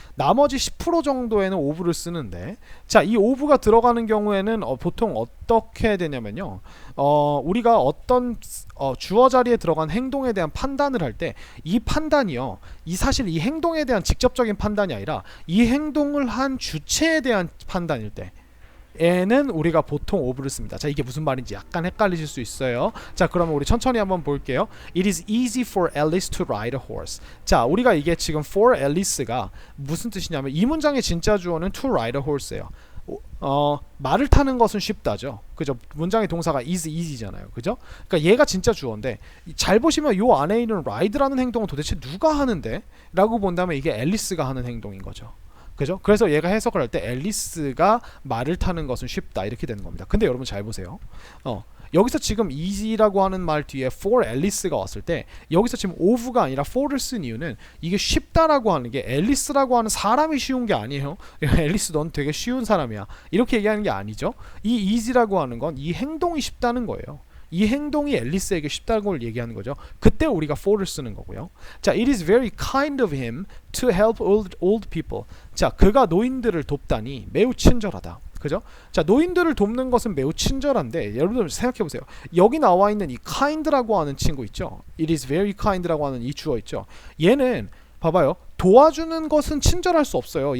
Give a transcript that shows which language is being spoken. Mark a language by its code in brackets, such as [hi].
[ko] 나머지 10% 정도에는 of를 쓰는데, 자 이 of가 들어가는 경우에는 보통 어떻게 되냐면요, 우리가 어떤 주어 자리에 들어간 행동에 대한 판단을 할 때 이 판단이요, 사실 이 행동에 대한 직접적인 판단이 아니라 이 행동을 한 주체에 대한 판단일 때 에는 우리가 보통 of를 씁니다. 자, 이게 무슨 말인지 약간 헷갈리실 수 있어요. 자, 그러면 우리 천천히 한번 볼게요. [en] It is easy for Alice to ride a horse. [ko] 자, 우리가 이게 지금 for Alice가 무슨 뜻이냐면 이 문장의 진짜 주어는 to ride a horse예요. 말을 타는 것은 쉽다죠. 그죠? 문장의 동사가 is easy잖아요. 그죠? 그러니까 얘가 진짜 주어인데, 잘 보시면 요 안에 있는 ride라는 행동은 도대체 누가 하는데? 라고 본다면 이게 앨리스가 하는 행동인 거죠. 그죠? 그래서 얘가 해석을 할 때 앨리스가 말을 타는 것은 쉽다 이렇게 되는 겁니다. 근데 여러분 잘 보세요. 여기서 지금 easy라고 하는 말 뒤에 for 앨리스가 왔을 때 여기서 지금 of가 아니라 for를 쓴 이유는 이게 쉽다라고 하는 게 앨리스라고 하는 사람이 쉬운 게 아니에요. 앨리스 넌 되게 쉬운 사람이야 이렇게 얘기하는 게 아니죠. 이 easy라고 하는 건 이 행동이 쉽다는 거예요. 이 행동이 앨리스에게 쉽다는 걸 얘기하는 거죠. 그때 우리가 for를 쓰는 거고요. [en] 자, it is very kind of him to help old people. [ko] 자, 그가 노인들을 돕다니 매우 친절하다. 그죠? 자, 노인들을 돕는 것은 매우 친절한데 여러분들 생각해 보세요. 여기 나와 있는 이 kind라고 하는 친구 있죠? [en] It is very kind [ko] 라고 하는 이 주어 있죠? 얘는 봐봐요. 도와주는 것은 친절할 수 없어요.